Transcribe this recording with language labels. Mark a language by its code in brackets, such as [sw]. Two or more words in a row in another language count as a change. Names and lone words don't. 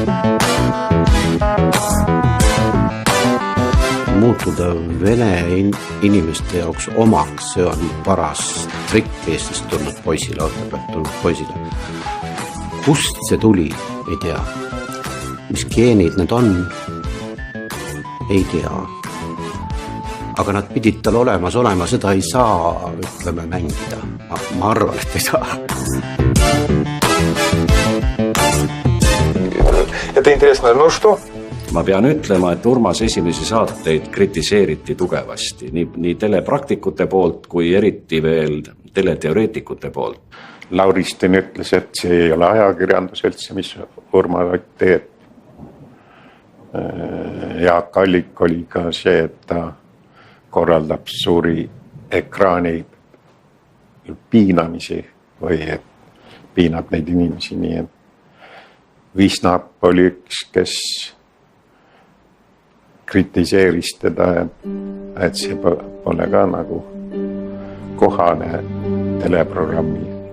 [et] Muutuda vene inimeste jaoks omaks, see on paras trikk Eestist tulnud poisile, Otepäält tulnud poisile. kust see tuli, ei tea. Mis geenid need on, ei tea. Aga nad pidid tal olemas olema, seda ei saa, ütleme, mängida. Ma arvan, et ei saa. [ru] Это интересно, ну что? [et] Ma pean ütlema, et Urmas esimesi saateid kritiseeriti tugevasti, nii telepraktikute poolt, kui eriti veel teleteoreetikute poolt. Lauristin ütles, et see ei ole ajakirjandus üldse, mis Urmas teeb. Jaak Allik oli ka see, et ta korraldab suuri ekraani piinamisi või et piinab neid inimesi nii, et Visnap oli üks, kes kritiseeris teda, et see pole ka nagu kohane teleprogrammi.